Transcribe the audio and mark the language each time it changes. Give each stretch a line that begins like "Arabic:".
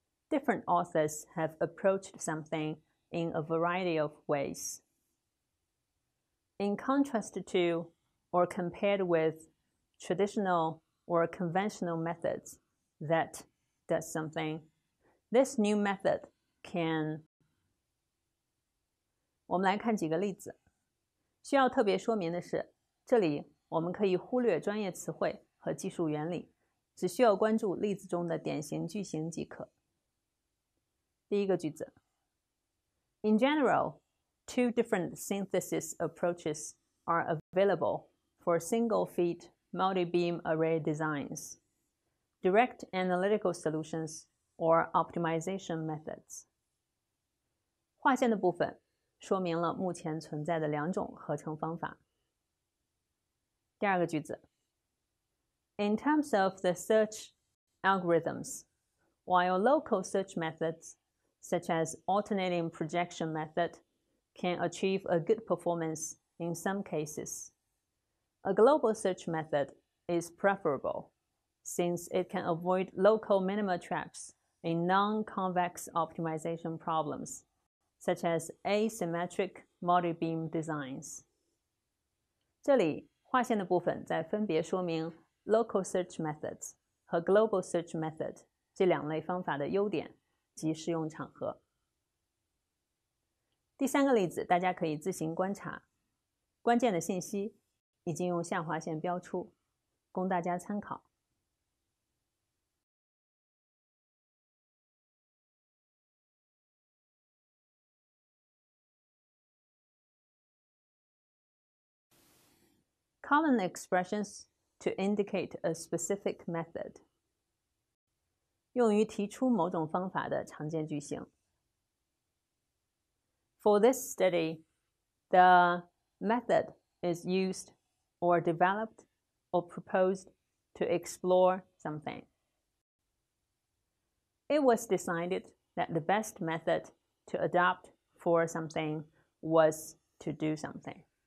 English: Different authors have approached something in a variety of ways. In contrast to or compared with traditional or conventional methods that does something, this new method can.
Chinese: 我们来看几个例子。需要特别说明的是，这里我们可以忽略专业词汇和技术原理，只需要关注例子中的典型句型即可。第一个句子
English: In general, 2 different synthesis approaches are available for single-feed multi-beam array designs, direct analytical solutions, or optimization methods.
Chinese: 划线的部分说明了目前存在的2种合成方法。第二个句子
English: In terms of the search algorithms, while local search methods, such as alternating projection method, can achieve a good performance in some cases, a global search method is preferable, since it can avoid local minima traps in non-convex optimization problems, such as asymmetric multi-beam designs.
Chinese: 这里划线的部分在分别说明 local search methods 和 global search method 这2类方法的优点及适用场合。第3个例子大家可以自行观察，关键的信息已经用下划线标出，供大家参考。
English: Common expressions to indicate a specific method.
Chinese: 用于提出某种方法的常见句型。
English: For this study, the method is used or developed or proposed to explore something. It was decided that the best method to adopt for something was to do something.